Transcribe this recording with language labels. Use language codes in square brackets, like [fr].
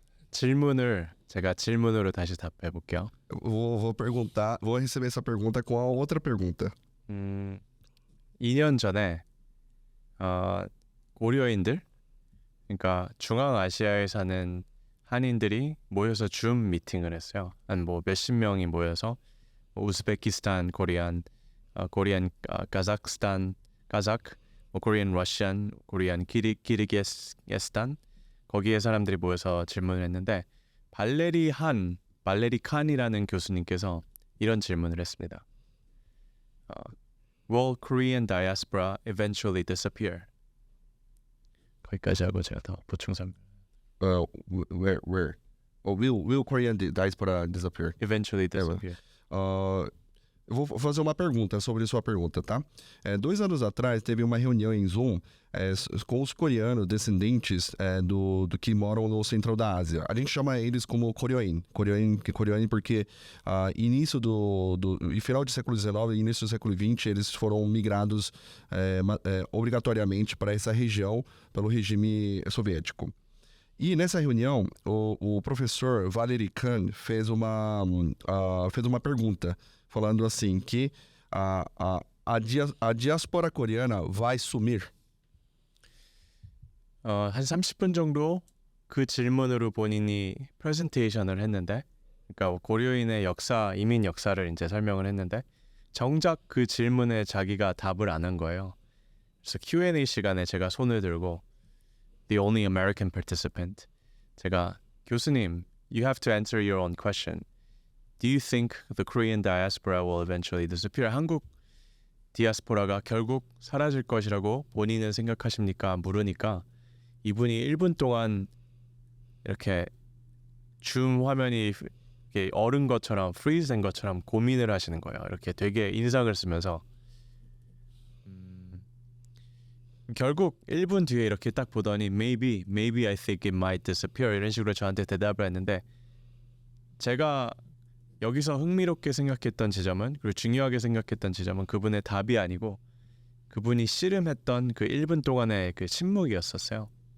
[ko] 질문을 제가 질문으로 다시 답해 볼게요. [pt] Vou receber essa pergunta com a outra pergunta. [ko] 2년 전에 고려인들, 그러니까 중앙아시아에 사는 한인들이 모여서 줌 미팅을 했어요. 한 뭐 몇십 명이 모여서 우즈베키스탄, 코리안, 카자흐스탄, 코리안 러시안, 코리안 키르기스탄 거기에 사람들이 모여서 질문을 했는데 발레리 칸이라는 교수님께서 이런 질문을 했습니다. [en] Will Korean diaspora eventually disappear? [ko] 거기까지 하고 제가 더 보충 설명. [en] Where? Will Korean diaspora disappear? Eventually disappear. [pt] Eu vou fazer uma pergunta sobre sua pergunta, tá? 2 anos atrás teve uma reunião em Zoom com os coreanos descendentes do que moram no central da Ásia. A gente chama eles como Koryoin porque início e final do século XIX e início do século XX eles foram migrados obrigatoriamente para essa região pelo regime soviético. E nessa reunião, o professor Valery Khan fez uma pergunta falando assim que a diáspora coreana vai sumir. [ko] 한 30분 정도 그 질문으로 본인이 프레젠테이션을 했는데, 그러니까 고려인의 이민 역사를 이제 설명을 했는데 정작 그 질문에 자기가 답을 안 한 거예요. 그래서 Q&A 시간에 제가 손을 들고 [en] The only American participant. [ko] 제가 교수님, [en] you have to answer your own question. Do you think the Korean diaspora will eventually disappear? [ko] 한국 디아스포라가 결국 사라질 것이라고 본인은 생각하십니까? 물으니까 이분이 1분 동안 이렇게 줌 화면이 이렇게 얼은 것처럼 프리즈된 것처럼 고민을 하시는 거예요. 이렇게 되게 인상을 쓰면서 결국 1분 뒤에 이렇게 딱 보더니 [en] maybe I think it might disappear [ko] 이런 식으로 저한테 대답을 했는데 제가 여기서 흥미롭게 생각했던 지점은 그리고 중요하게 생각했던 지점은 그분의 답이 아니고 그분이 씨름했던 그 1분 동안의 그 침묵이었었어요.